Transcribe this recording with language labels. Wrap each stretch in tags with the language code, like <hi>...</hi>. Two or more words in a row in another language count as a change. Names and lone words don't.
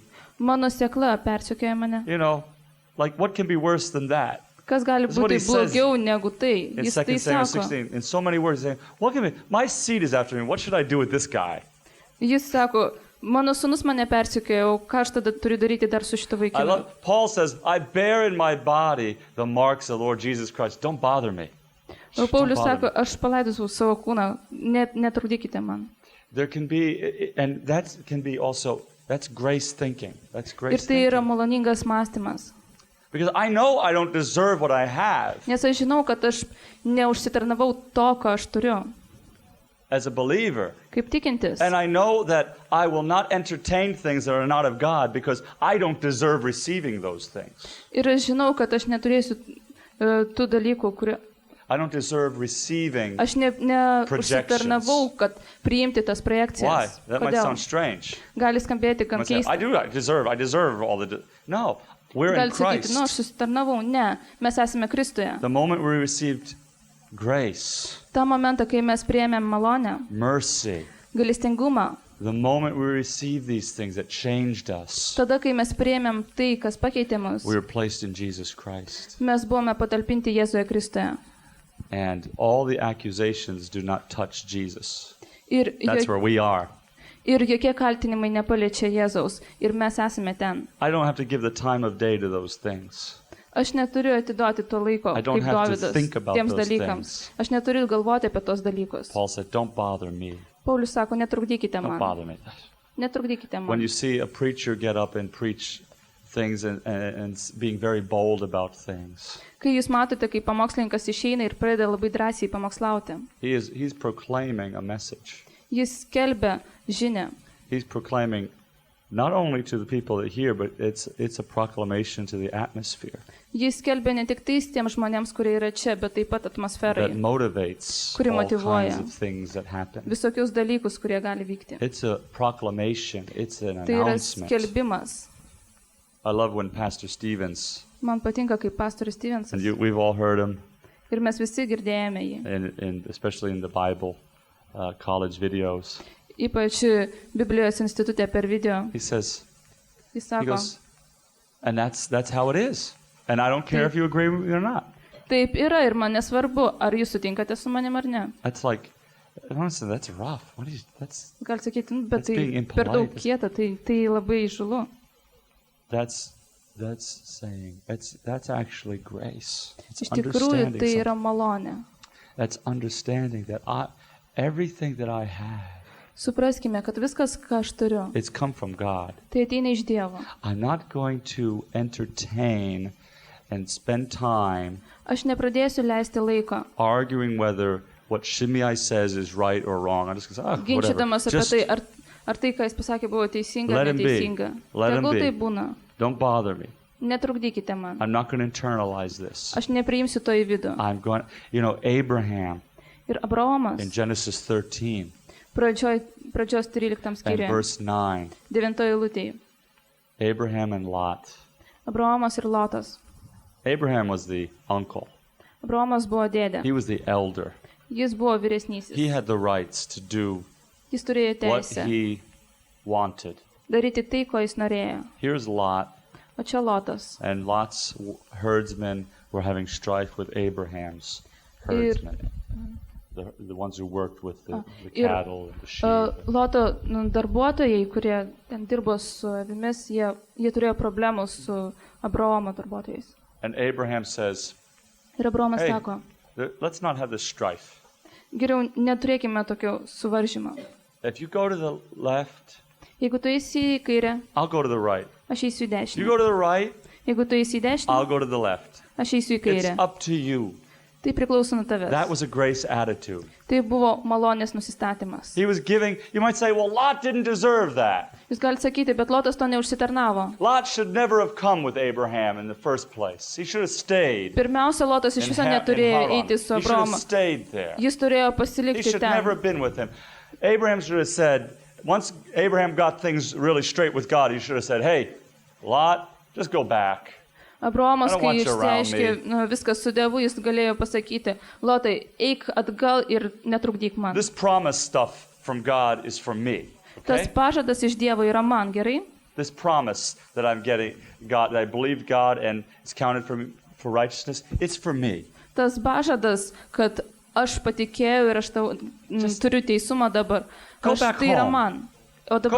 <lt>mano sėkla persekioja mane.</lt> <en>You know, like what can be worse than that?</en> <lt>Kas gali</lt> <en>That's what</en> <lt>būti</lt> <en>he says</en> <lt>blogiau negu tai?</lt> <en>In</en> <lt>Jis tai</lt> <en>2 Samuel</en> <lt>sako.</lt> <en>16, in so many words, he's saying, what can be, my seed is after me. What should I do with this guy?</en> <lt>Jis sako, mano sūnus mane persekioja, o ką aš tada turiu daryti dar su šito vaikinu?</lt> <en>Paul says, I bear in my body the marks of the Lord Jesus Christ. Don't bother me.</en> <lt>O Paulius</lt> <en>Don't bother</en> <lt>sako, aš palaidosiu savo kūną, netrukdykite man.</lt> <en>There can be, and that can be also, that's grace thinking. That's</en> <lt>Ir</lt> <en>grace</en> <lt>tai yra</lt> <en>thinking.</en> <lt>maloningas mąstymas.</lt> <en>Because I know I don't deserve what I have</en> <lt>Nes aš žinau, kad aš neužsitarnavau to, ką aš turiu,</lt> <en>as a believer.</en> <lt>kaip tikintis.</lt> <en>And I know that I will not entertain things that are not of God because I don't deserve receiving those things.</en> <lt>Ir aš žinau, kad aš neturėsiu tų dalykų, kurie</lt> <en>I don't deserve receiving.</en> <lt>aš neužsitarnavau, kad priimti tas</lt> <en>Why?</en> <lt>projekcijas.</lt> <en>That might</en> <lt>Kodėl?</lt> <en>sound strange.</en> <lt>Gali skambėti</lt> <en>You</en> <lt>gan</lt> <en>might say, I</en> <lt>keistai.</lt> <en>deserve all the... No, we're in</en> <lt>Gali sakyti, nu, aš</lt> <en>Christ.</en> <lt>susitarnavau. Ne, mes esame Kristuje.</lt> <en>The moment we received grace,</en> <lt>Ta momentą, kai mes priėmėm malonę,</lt> <en>mercy,</en> <lt>gailestingumą,</lt> <en>the moment we received these things that changed us,</en> <lt>tada, kai mes priėmėm tai, kas pakeitė mus,</lt> <en>we were placed in Jesus Christ.</en> <lt>mes buvome patalpinti Jėzuje Kristuje.</lt> <en>And all the accusations do not touch Jesus.</en> <lt>Ir,</lt> <en>That's where we are.</en> <lt>ir jokie kaltinimai nepaliečia Jėzaus. Ir mes esame ten.</lt> <en>I don't have to give the time of day to those things.</en> <lt>Aš neturiu atiduoti to laiko,</lt> <en>I don't</en> <lt>kaip</lt> <en>have to</en> <lt>Dovydas,</lt> <en>think about</en> <lt>tiems</lt> <en>those</en> <lt>dalykams.</lt> <en>things.</en> <lt>Aš neturiu galvoti apie tos dalykus.</lt> <en>Paul said, don't bother me.</en> <lt>Paulius sako, netrukdykite</lt> <en>Don't</en> <lt>man.</lt> <en>bother me.</en> <lt>Netrukdykite</lt> <en>When</en> <lt>man.</lt> <en>you see a preacher get up and preach things and being very bold about things,</en> <lt>Kai jūs matote, kai pamokslininkas išeina ir pradeda labai drąsiai pamokslauti,</lt> <en>he's proclaiming a message.</en> <lt>jis skelbia žinią.</lt> <en>He's proclaiming not only to the people that hear, but it's a proclamation to the atmosphere</en> <lt>Jis skelbia ne tik tais tiems žmonėms, kurie yra čia, bet taip pat atmosferai,</lt> <en>that motivates</en> <lt>Kuri</lt> <en>all</en> <lt>motyvuoja.</lt> <en>kinds of things that happen.</en> <lt>visokius dalykus, kurie gali vykti.</lt> <en>It's a proclamation. It's an</en> <lt>Tai yra</lt> <en>announcement.</en> <lt>skelbimas.</lt> <en>I love when Pastor Stevens,</en> <lt>Man patinka, kaip pastorius Stevensas.</lt> <en>and we've all heard him,</en> <lt>Ir mes visi girdėjome jį.</lt> <en>especially in the Bible college videos.</en> <lt>Ypač Biblijos institute per video.</lt> <en>He says,</en> <lt>Jis</lt> <en>he</en> <lt>sako,</lt> <en>goes, and that's how it is. And I don't care if you agree with me or not.</en> <lt>taip yra ir man nesvarbu, ar jūs sutinkate su manim ar ne.</lt> <en>That's like, honestly, that's rough. That's</en> <lt>Gal sakyti, "Nu, bet</lt> <en>That's being</en> <lt>tai per daug</lt> <en>impolite.</en> <lt>kieta, tai labai žulu.</lt> <en>that's saying that's actually grace. It's</en> <lt>Iš tikrųjų,</lt> <en>understanding</en> <lt>tai</lt> <en>something.</en> <lt>yra malonė.</lt> <en>That's understanding that everything that I have,</en> <lt>Supraskime, kad viskas, ką aš turiu,</lt> <en>it's come from God.</en> <lt>tai ateina iš Dievo.</lt> <en>I'm not going to entertain and spend time</en> <lt>Aš nepradėsiu leisti laiko,</lt> <en>arguing whether what Shimei says is right or wrong. I'm just going to say, whatever.</en> <lt>ginčydamas apie</lt> <en>Just</en> <lt>tai, ar tai, ką jis pasakė, buvo teisinga</lt> <en>Let</en> <lt>ar</lt> <en>him be.</en> <lt>neteisinga.</lt> <en>Let him</en> <lt>Tegul</lt> <en>be.</en> <lt>tai būna.</lt> <en>don't bother me.</en> <lt>Netrukdykite man.</lt> <en>I'm not going to internalize this.</en> <lt>Aš nepriimsiu to į vidų.</lt> <en>I'm going, Abraham</en> <lt>Ir Abraomas</lt> <en>in Genesis 13</en> <lt>pradžios 13</lt> <en>and</en> <lt>skyriuje,</lt> <en>verse 9,</en> <lt>9 eilutėje.</lt> <en>Abraham and Lot.</en> <lt>Abraomas ir Lotas.</lt> <en>Abraham was the uncle.</en> <lt>Abraomas buvo dėdė.</lt> <en>He was the elder.</en> <lt>Jis buvo vyresnysis.</lt> <en>He had the rights to do</en> <lt>Jis turėjo</lt> <en>what</en> <lt>teisę</lt> <en>he wanted.</en> <lt>daryti tai, ko jis norėjo.</lt> <en>Here's Lot,</en> <lt>O čia Lotas.</lt> <en>and Lot's herdsmen were having strife with Abraham's herdsmen, the ones who worked with the</en> <lt>ir,</lt> <en>cattle and the sheep.</en> <lt>Loto darbuotojai, kurie ten dirbo su avimis, jie turėjo problemų su Abraomo darbuotojais.</lt> <en>And Abraham says,</en> <lt>Ir Abraomas</lt> <en>hey,</en> <lt>sako,</lt> <en>let's not have this strife.</en> <lt>geriau neturėkime tokio suvaržymo.</lt> <en>If you go to the left,</en> <lt>Jeigu tu eisi į kairę,</lt> <en>I'll go to the right.</en> <lt>aš eisiu į</lt> <en>If you</en> <lt>dešinę.</lt> <en>go to the right,</en> <lt>Jeigu tu eisi į</lt> <en>I'll</en> <lt>dešinę,</lt> <en>go to the left.</en> <lt>aš eisiu į</lt> <en>It's</en> <lt>kairę.</lt> <en>up to you.</en> <lt>Tai priklauso nuo</lt> <en>That</en> <lt>tavęs.</lt> <en>was a grace attitude.</en> <lt>Tai buvo malonės nusistatymas.</lt> <en>He was giving, you might say, well, Lot didn't deserve that.</en> <lt>Jūs galite sakyti, bet Lotas to neužsitarnavo.</lt> <en>Lot should never have come with Abraham in the first place. He should have stayed.</en> <lt>Pirmiausia, Lotas iš</lt> <en>in</en> <lt>viso</lt> <en>in</en> <lt>neturėjo</lt> <en>Haran.</en> <lt>eiti su</lt> <en>He should have</en> <lt>Abraomu.</lt> <en>stayed there.</en> <lt>Jis turėjo</lt> <en>He</en> <lt>pasilikti</lt> <en>should never</en> <lt>ten.</lt> <en>have been with him. Abraham should have said, once Abraham got things really straight with God, he should have said, hey, Lot, just go back.</en> <lt>Abraomas,</lt> <en>I don't</en> <lt>kai</lt> <en>want you around</en> <lt>išsiaiškė viską su Dievu, jis galėjo pasakyti, Lotai, eik atgal ir netrukdyk man.</lt> <en>This promise stuff from God is for me.</en> <lt>Tas</lt> <en>Okay?</en> <lt>pažadas iš Dievo yra man, gerai?</lt> <en>This promise that I'm getting, God, that I believed God and it's counted for me for righteousness, it's for me.</en> <lt>Tas pažadas, kad aš patikėjau ir aš turiu teisumą dabar,</lt> <en>Go</en> <lt>aš,</lt> <en>back</en> <lt>tai yra</lt> <en>home.</en> <lt>man. O dabar</lt>